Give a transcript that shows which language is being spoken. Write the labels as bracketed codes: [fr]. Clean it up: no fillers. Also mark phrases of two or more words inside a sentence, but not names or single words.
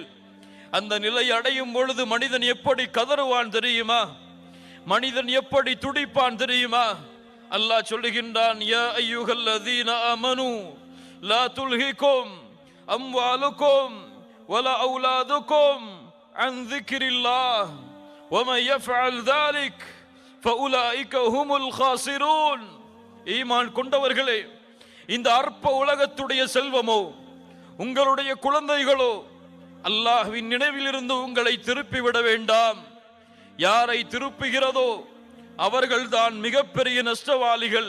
[ta] அந்த நிலை அடையும் பொழுது மனிதன் எப்படி கதறுவான் தெரியுமா? மனிதன் எப்படி துடிப்பான் தெரியுமா? அல்லாஹ் சொல்லுகின்றான், [ar] يا أيها الذين آمنوا لا تلهكم أموالكم ولا أولادكم عن ذكر الله وَمَنْ يَفْعَلْ ذَلِكَ فَأُولَئِكَ هُمُ الْخَاسِرُونَ. [ta] ஈமான் கொண்டவர்களே, இந்த அற்ப உலகத்துடைய செல்வமோ உங்களுடைய குழந்தைகளோ அல்லாஹ்வின் நினைவிலிருந்து உங்களை திருப்பிவிட வேண்டாம். யாரை திருப்புகிறதோ அவர்கள்தான் மிகப்பெரிய நஷ்டவாளிகள்.